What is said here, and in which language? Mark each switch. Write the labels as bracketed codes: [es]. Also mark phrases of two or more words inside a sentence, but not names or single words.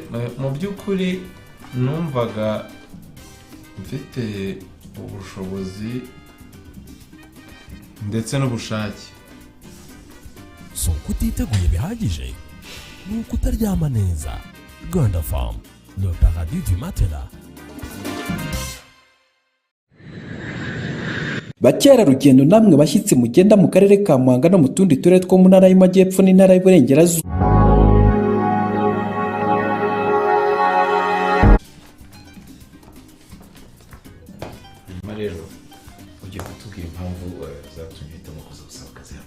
[rw] Mu by'ukuri numvaga mfite ubushobozi ndetse n'ubushake. So kutiteguye bihagije nuko utaryama neza. [fr] Rwanda Farm, le paradis du matelas. [rw] Bakerarugendo namwe bashyitsi mugenda mu karere ka Muhanga no mu tundi turere two mu ntara y'Amajyepfo n'intara y'Iburengerazuba. Nyuma rero ugiye kutubwira impamvu zatumye hitamo kuza gusaba akazi hano.